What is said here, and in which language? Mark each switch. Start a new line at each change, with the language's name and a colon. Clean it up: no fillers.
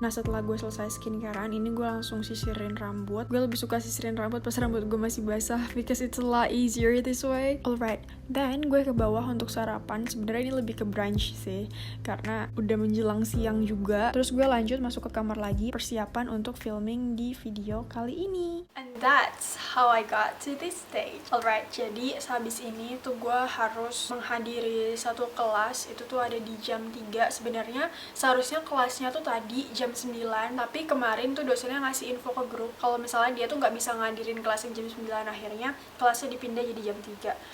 Indonesian: Nah, setelah gue selesai skincarean, ini gue langsung sisirin rambut. Gue lebih suka sisirin rambut pas rambut gue masih basah
English: because it's a lot easier this way. Alright, then
Indonesian: gue ke bawah untuk sarapan. Sebenarnya ini lebih ke brunch sih, karena udah menjelang siang juga. Terus gue lanjut masuk ke kamar lagi, persiapan untuk filming di video kali ini.
English: And that's how I got to this stage.
Indonesian: Alright, jadi sehabis ini tuh gue harus menghadiri satu kelas. Itu tuh ada di jam 3. Sebenarnya seharusnya kelasnya tuh tadi jam 9, tapi kemarin tuh dosennya ngasih info ke grup kalau misalnya dia tuh nggak bisa ngadirin kelas jam 9, akhirnya kelasnya dipindah jadi jam 3.